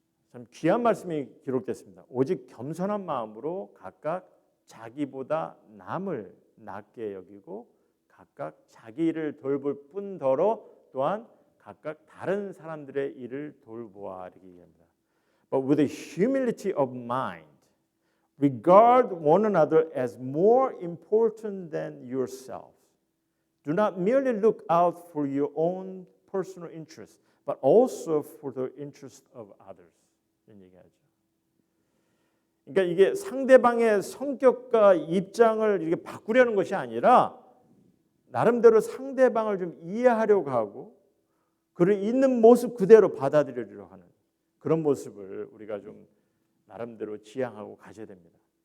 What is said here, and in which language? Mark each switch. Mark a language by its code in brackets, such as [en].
[ko] 참 귀한 말씀이 기록됐습니다. 오직 겸손한 마음으로 각각 자기보다 남을 낮게 여기고 각각 자기 일을 돌볼 뿐더러 또한 각각 다른 사람들의 일을 돌보아, 이렇게 얘기합니다. [en] But with a humility of mind, regard one another as more important than yourselves. Do not merely look out for your own personal interests, but also for the interest of others. [ko] 이런 얘기하죠. 그러니까 이게 상대방의 성격과 입장을 이렇게 바꾸려는 것이 아니라 나름대로 상대방을 좀 이해하려고 하고 그를 있는 모습 그대로 받아들이려고 하는 그런 모습을 우리가 좀 나름대로 지향하고 가져야 됩니다.